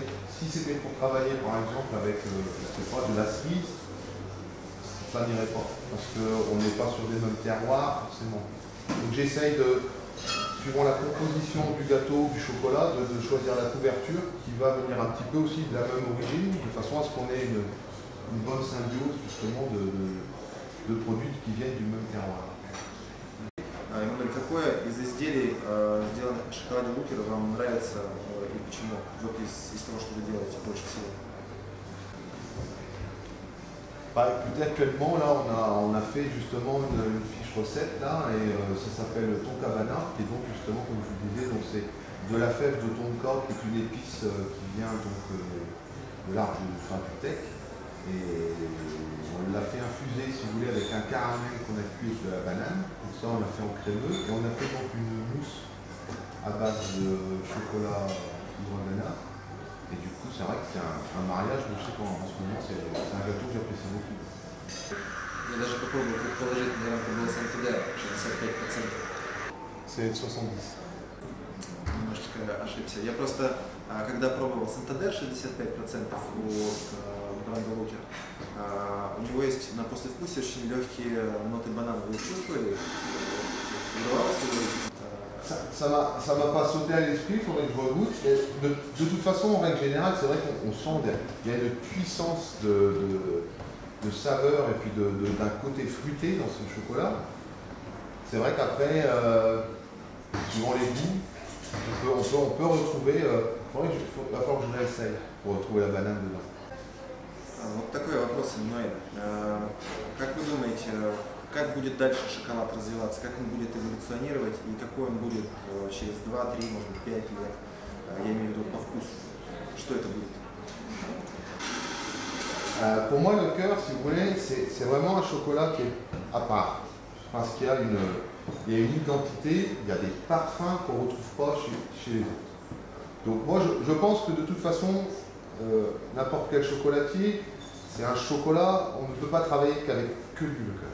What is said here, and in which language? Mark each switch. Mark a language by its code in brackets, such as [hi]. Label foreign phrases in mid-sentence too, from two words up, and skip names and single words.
[fr] Si c'était pour travailler par exemple avec je sais pas, de la cerise, ça n'irait pas parce qu'on n'est pas sur les mêmes terroirs forcément. Donc j'essaye de, suivant la composition du gâteau, du chocolat, de choisir la couverture qui va venir un petit peu aussi de la même origine, de façon à ce qu'on ait une bonne symbiose justement de produits qui viennent du même terroir. [ru] Эммануэль, какое из изделий, сделанных на шоколаде Лукер, вам нравится и почему? Вот из того, что вы делаете больше всего. [fr] Bah, écoutez, actuellement, là, on a fait justement une fiche recette, là, et ça s'appelle tonka bana, et donc justement, comme je vous disais, c'est de la fève de tonka, qui est une épice qui vient donc de l'arbre du teck, et on l'a fait infuser, si vous voulez, avec un caramel qu'on a cuit avec de la banane, donc ça on l'a fait en crémeux, et on a fait donc une mousse à base de chocolat Ivangana. Et du coup, c'est vrai que c'est un mariage, mais je sais qu'en ce moment, c'est un gâteau que j'apprécie beaucoup. [ru] Я даже попробую предположить, наверное, это было Сантедер, 65%. [fr] C'est 70. [ru] Немножечко ошибся. Я просто, когда пробовал Сантедер 65% у бренда Лукер, у него есть на послевкусие очень легкие ноты банана. Вы чувствовали? Удавалось ли [fr] Ça m'a pas sauté à l'esprit, il faudrait que je regoute. De toute façon, en règle générale, c'est vrai qu'on sent qu'il y a une puissance de saveur et puis d'un côté fruité dans ce chocolat. C'est vrai qu'après, suivant les goûts, on peut retrouver, il va falloir que je l'essaye pour retrouver la banane dedans. [ru] Вот такой вопрос, Эммануэль. Как вы думаете, как будет дальше шоколад развиваться, как он будет эволюционировать и какой он будет через 2, 3, может быть 5 лет, я имею в виду по вкусу, что это будет? [fr] Pour moi, le cœur, si vous voulez, c'est vraiment un chocolat qui est à part. Parce qu'il y a une identité, il y a des parfums qu'on ne retrouve pas chez les autres. Donc moi, je pense que de toute façon, n'importe quel chocolatier, c'est un chocolat, on ne peut pas travailler qu'avec que du Lecœur.